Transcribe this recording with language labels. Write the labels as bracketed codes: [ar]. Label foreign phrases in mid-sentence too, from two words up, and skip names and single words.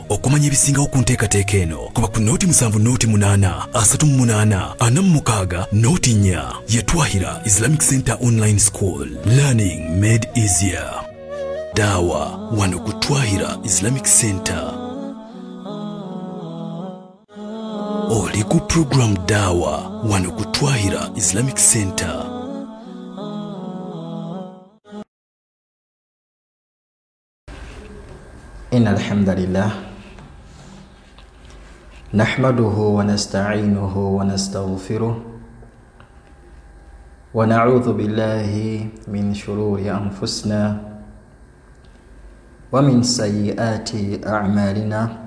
[lg] Okumanya ebisingawo ku nteekateeka eno kuba ku nooti 7 nooti 8 38 46 nooti 4 ye Twahira Islamic Center Online School. [en] Learning made easier. [lg] Dawa wano ku Twahira Islamic Center. Oli ku program Dawa wano ku Twahira Islamic Center. [ar] إن الحمد لله نحمده ونستعينه ونستغفره ونعوذ بالله من شرور أنفسنا ومن سيئات أعمالنا